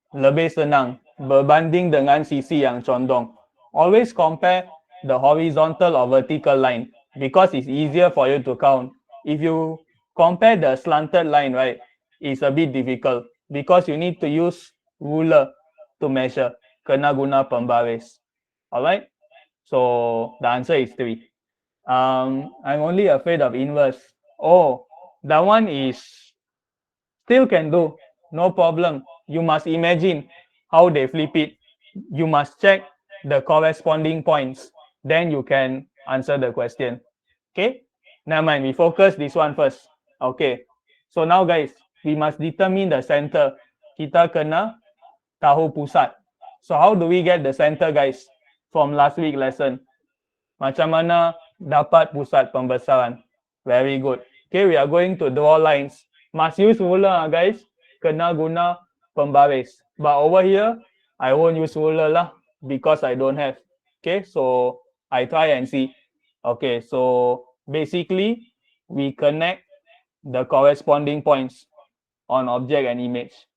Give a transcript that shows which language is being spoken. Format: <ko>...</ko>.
<ms>Lebih senang berbanding dengan sisi yang condong.</ms> <en>Always compare the horizontal or vertical line because it's easier for you to count. If you compare the slanted line, right, it's a bit difficult because you need to use ruler to measure.</en> <ms>Kena guna pembaris.</ms> <en>Alright? So the answer is 3. I'm only afraid of inverse. Oh, that one is still can do. No problem. You must imagine how they flip it. You must check the corresponding points. Then you can answer the question. Okay? Never mind. We focus this one first. Okay. So now guys, we must determine the center.</en> <ms>Kita kena tahu pusat.</ms> <en>So how do we get the center guys? from last week lesson.</en> <ms>Macam mana dapat pusat pembesaran.</ms> <en>Very good. Okay, we are going to draw lines. Must use ruler, guys.</en> <ms>Kena guna pembaris.</ms> <en>But over here, I won't use ruler lah because I don't have. Okay, so I try and see. Okay, so basically, we connect the corresponding points on object and image.</en>